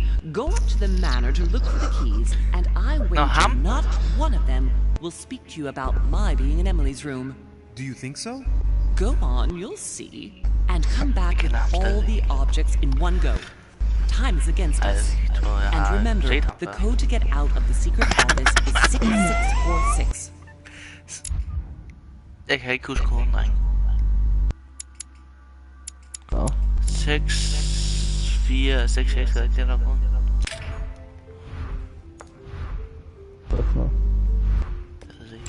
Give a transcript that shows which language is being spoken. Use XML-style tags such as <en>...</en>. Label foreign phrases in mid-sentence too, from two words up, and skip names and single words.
<en>Go up to the manor to look for the keys, and I wager not one of them will speak to you about my being in Emily's room. Do you think so? Go on, you'll see. And come back with all the objects in one go. Time is against us. And remember, the code to get out of the secret office is 6646.</en> <da>Jeg kan ikke huske koden, dreng. 6, 4, 6, 6, er ikke det, der er koden? Hvad for noget? Det ved jeg ikke.</da>